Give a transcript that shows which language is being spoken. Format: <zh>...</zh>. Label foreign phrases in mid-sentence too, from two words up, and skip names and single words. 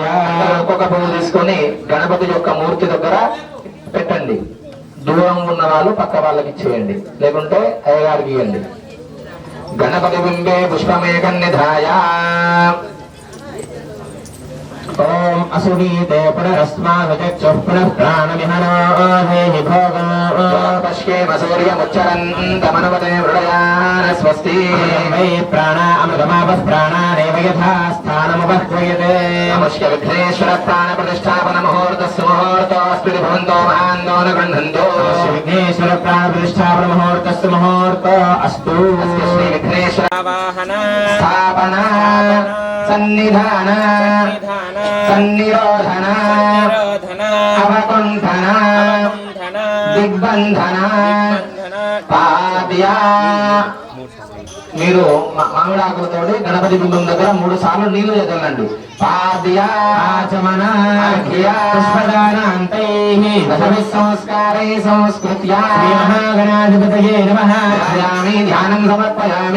<te>ఒక్కొక్క పువ్వు తీసుకొని గణపతి యొక్క మూర్తి దగ్గర పెట్టండి. దూరం ఉన్న వాళ్ళు పక్క వాళ్ళకి ఇచ్చేయండి, లేకుంటే అయ్యగారికి ఇవ్వండి.</te> <sa>గణపతి బింబే పుష్పమేకం నిధాయ. ఓం असुनीते पुनरस्मानुचक्षुः पुनः प्राणमिहनो देहि भोगो पश्येम सूर्यमुच्चरन्तमनुमते मृडयान स्वस्ति वै प्राणा अमृतमापः प्राणानेव यथा स्थानमुपह्वयते नमस्क विघ्नेश्वर प्राण प्रतिष्ठापन मुहूर्तस्य मुहूर्तोऽस्ति भवन्तो महान्तो न गृह्णन्तु विघ्नेश्वर प्राण प्रतिष्ठापन मुहूर्तस्य मुहूर्त अस्तु श्री विघ्नेश्वर वाहन स्थापन सन्निधान सन्निरोधन अवकुण्ठन दिग्बन्धन पाद्या</sa> <te>మీరు మామిడాకులతోటి గణపతి బింబం దగ్గర 3 సార్లు నీళ్లు చదవండి</te> <sa>పాద్యాచమన పుష్పదానాంతైః దశమి సంస్కారై సంస్కృత్య శ్రీ మహాగణాధిపతయే నమః ధ్యాయామి ధ్యానం సమర్పయామి</sa>